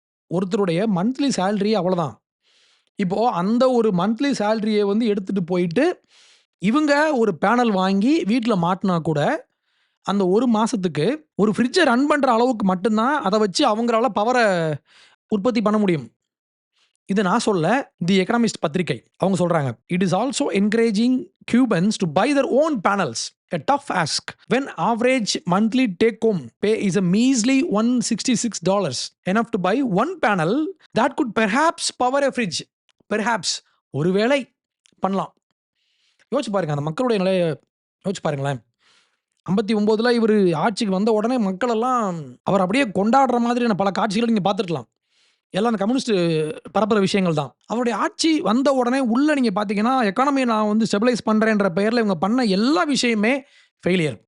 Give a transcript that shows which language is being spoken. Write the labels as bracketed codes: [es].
[ta] ஒருத்தருடைய monthly salary அவ்வளோதான். இப்போ அந்த ஒரு மந்த்லி சேலரிய வந்து எடுத்துட்டு போயிட்டு, இவங்க ஒரு பேனல் வாங்கி வீட்ல மாட்டுனா கூட, அந்த 1 மாசத்துக்கு ஒரு ஃப்ரிட்ஜ ரன் பண்ற அளவுக்கு மட்டும் தான் அத வச்சு அவங்களால பவர உற்பத்தி பண்ண முடியும். இது நான் சொல்லல. தி எக்கனாமிஸ்ட் பத்திரிகை. அவங்க சொல்றாங்க. [en] "It is also encouraging Cubans to buy their own panels. A tough ask when average monthly take home pay is a measly $166. Enough to buy one panel that could perhaps power a fridge." [ta] Perhaps, ஒருவேளை பண்ணலாம். யோசிச்சு பாருங்க. அந்த மக்களுடைய நிலைய யோசிச்சு பாருங்களேன். 59ல இவரு ஆட்சிக்கு வந்த உடனே மக்கள் எல்லாம் அவர அப்படியே கொண்டாடுற மாதிரியான பல காட்சிகள நீங்க பார்த்துருக்கலாம். எல்லாம் அந்த கம்யூனிஸ்ட் பரப்புற விஷயங்கள் தான். அவருடைய ஆட்சி வந்த உடனே உள்ள நீங்க பார்த்தீங்கன்னா, எக்கானமிய நான் வந்து ஸ்டெபிலைஸ் பண்றேன்ற பெயர்ல இவங்க பண்ண எல்லா விஷயமுமே ஃபெயிலியர்.